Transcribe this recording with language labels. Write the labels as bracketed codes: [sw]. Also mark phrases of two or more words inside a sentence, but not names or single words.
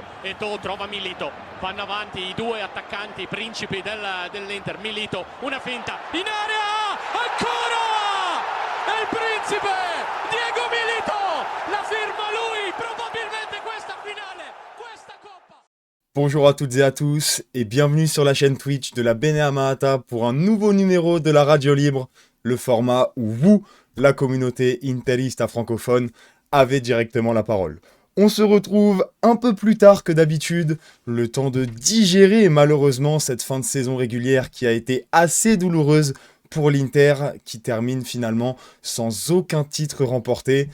[it] Eto'o trova Milito, vanno avanti i due attaccanti principi dell'Inter. Milito, una finta in area, ancora! È il principe Diego Milito, la firma lui, probabilmente questa finale, questa coppa. [fr] Bonjour à toutes et à tous et bienvenue sur la chaîne Twitch de la Bene Mahata pour un nouveau numéro de la Radio Libre, le format où vous, la communauté interista francophone, avez directement la parole. On se retrouve un peu plus tard que d'habitude, le temps de digérer malheureusement cette fin de saison régulière qui a été assez douloureuse pour l'Inter qui termine finalement sans aucun titre remporté.